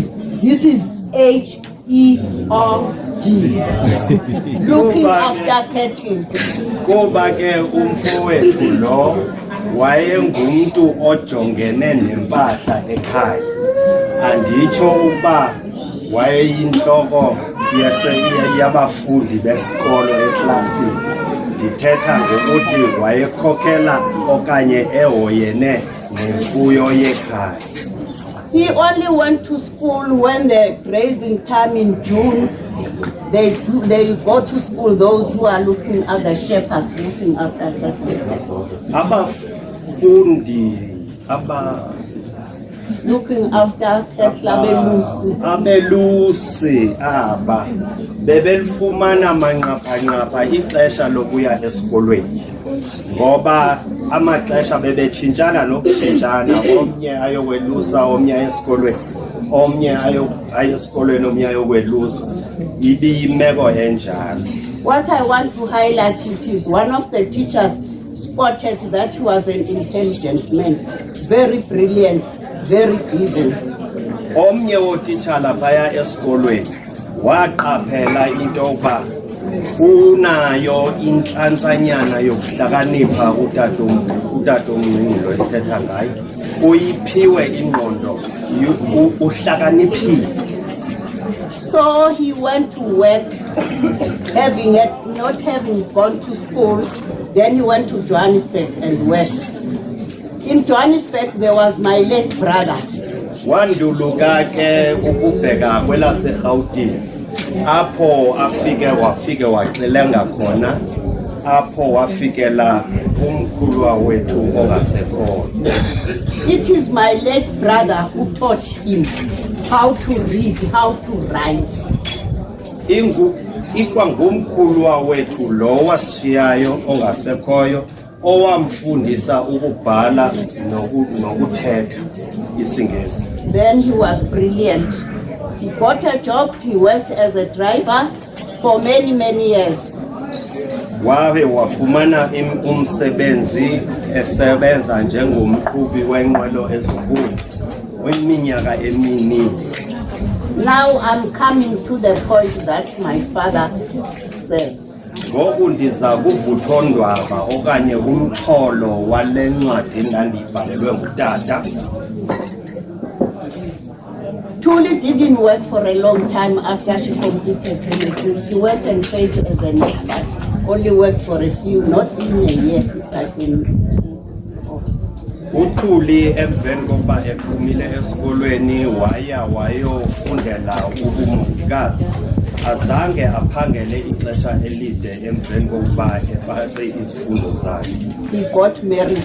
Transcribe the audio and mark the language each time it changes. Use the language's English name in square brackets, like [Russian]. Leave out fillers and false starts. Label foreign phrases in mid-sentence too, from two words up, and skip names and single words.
[English] This is H-E-R-D. Looking after cattle. [Xhosa] Kuba ke umfowethu lo wayengumuntu ojongene nempahla ekhaya. Anditsho uba wayeyinhloko yabafundi besikolo eklasini. Ndithetha ngokuthi wayekhokhela okanye ehoyene nemfuyo yekhaya. [English] He only went to school when the grazing time in June. They go to school, those who are looking at the shepherds, looking after cattle. [Xhosa] Abafundi, [English] looking after cattle, [Xhosa] abelusi aba bebelifumana manqapha ixesha lokuya esikolweni ngoba amaxesha bebetshintshana nokutshintshana, omnye ayokwelusa omnye esikolweni, omnye ayesikolweni omnye ayokwelusa. Ibiyimeko enjalo. [English] What I want to highlight it is one of the teachers spotted that he was an intelligent man, very brilliant, very given. [Xhosa] Omnye wotitshala phaya esikolweni waqaphela into yokuba unayo inhlantsanyana yokuhlakanipha utatomncinci lo esithetha ngayo, uyiphiwe ingqondo, uhlakaniphile. [English] So he went to work, not having gone to school. Then he went to Johannesburg and worked. In Johannesburg, there was my late brother. [Xhosa] Wanduluka ke ukubheka kwelaseGauteng, apho wafike waxelenga khona, apho wafikela umkhulwa wethu ongasekho. [English] It is my late brother who taught him how to read, how to write. [Xhosa] Ikwangumkhulwa wethu lo wasishiyayo ongasekhoyo owamfundisa ukubhala nokuthetha isiNgesi. [English] Then he was brilliant. He got a job, he worked as a driver for many, many years. [Xhosa] Wabe wafumana umsebenzi esebenza njengomqhubi wenqwelo ezinkulu weminyaka emininzi. [English] Now I'm coming to the point that my father said. [Xhosa] Ngoku ndiza kuvuthondwaba okanye kumxholo wale ncwadi endandiyibhalelwe ngutata. [English] Tuli didn't work for a long time after she completed her degree. She worked and paid as an expert. Only worked for a few, not even a year. [Xhosa] uThuli emveni kokuba ephumile esikolweni wayofundela ubumongikazi, azange aphangele ixesha elide emveni kokuba epase izifundo zakhe. [English] He got married